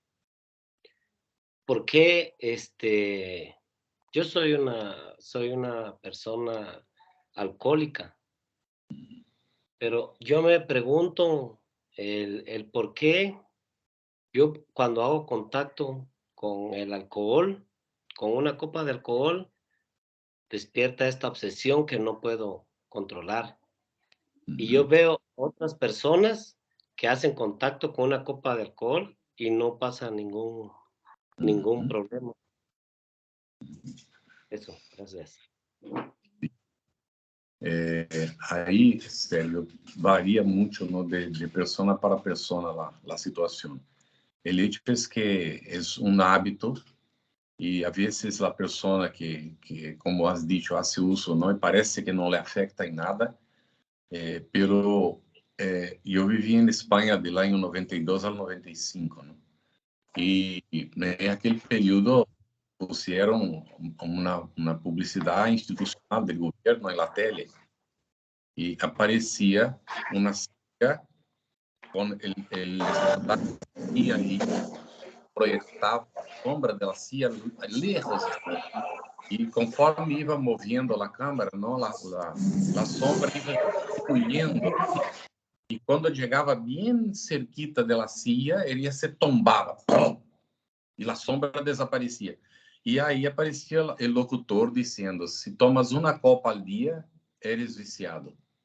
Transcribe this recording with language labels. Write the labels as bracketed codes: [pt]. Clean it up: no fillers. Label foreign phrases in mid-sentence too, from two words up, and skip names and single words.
[es] ¿Por qué yo soy una persona alcohólica, pero yo me pregunto el por qué yo cuando hago contacto con el alcohol, con una copa de alcohol, despierta esta obsesión que no puedo controlar. Y yo veo otras personas que hacen contacto con una copa de alcohol y no pasa ningún problema. Eso, gracias. [pt] Aí, Sérgio, varia muito, ¿no? de persona para persona a situação. O [es] hecho es que [pt] é hábito e a vezes a pessoa que [es] como has dicho, hace uso, [pt] não, e parece que não lhe afeta em nada, pero eu vivi em Espanha de lá em 92 ao 95, ¿no? E naquele período puseram uma publicidade institucional do governo na tele e aparecia uma silla com el estandarte e aí proyectava a sombra da silla lejos. E conforme iba movendo a câmera, não, a sombra iba diminuindo. E quando chegava bem cerquita da silla, ele se tombava. ¡Pum! E a sombra desaparecia. E aí aparecia o locutor dizendo: se tomas uma copa [es] al dia, eres viciado.